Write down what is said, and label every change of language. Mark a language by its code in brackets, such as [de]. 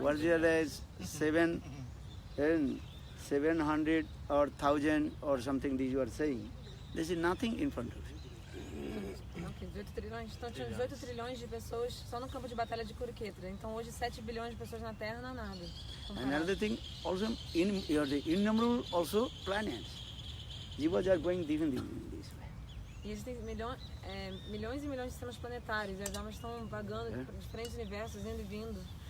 [en] What there is 700 or 1,000 or something that you are saying. This is nothing in front of you. [pt] Ok, 18 trilhões. Então tinha 18 trilhões de pessoas só no campo de batalha de Kurukshetra. Então hoje 7 bilhões de pessoas na Terra não é nada. [en] And another thing, also innumerable also planets. Jivas are going even this way. [pt] E existem milhões e milhões de sistemas planetários. E as almas estão vagando por diferentes universos, indo e vindo.